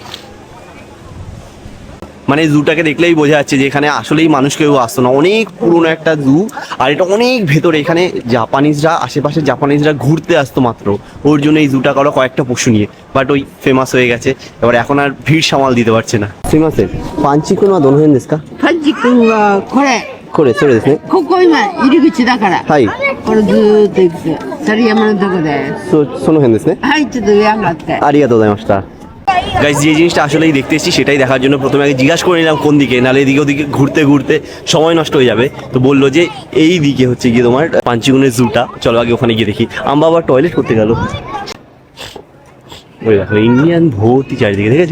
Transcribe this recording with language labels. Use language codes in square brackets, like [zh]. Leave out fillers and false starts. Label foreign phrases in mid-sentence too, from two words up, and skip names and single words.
[bn] মানে জুটাকে দেখলেই বোঝা যাচ্ছে যে এখানে আসলেই মানুষ কেউ আসতো না, অনেক পুরনো একটা জু। আর এটা অনেক ভেতরে, এখানে জাপানিজরা, আশেপাশে জাপানিজরা ঘুরতে আসতো মাত্র, ওর জন্য এই জুটা করা কয়েকটা পশু নিয়ে। বাট ওই ফেমাস হয়ে গেছে, এবার এখন আর ভিড় সামাল দিতে পারছে না। [ja] ফেমাসের パンチ君はどの辺ですか? パンチ君はこれこれそれですね。ここ今入り口だから。はい。これずーっと行くと。それ山のとこで。その辺ですね。はい、ちょっと上上がって。ありがとうございました。 [bn] গাইস যে জিনিসটা আসলেই দেখতে এসেছি সেটাই দেখার জন্য প্রথমে আগে জিজ্ঞাসা করে নিলাম কোন দিকে, নাহলে এদিকে ওদিকে ঘুরতে ঘুরতে সময় নষ্ট হয়ে যাবে। তো বললো যে এই দিকে হচ্ছে গিয়ে তোমার পাঞ্চিগুনের জুটা, চলো আগে ওখানে গিয়ে দেখি। আম্বা আবার টয়লেট করতে গেল। ওই দেখো ইন্ডিয়ান ভর্তি চারিদিকে, দেখেছো?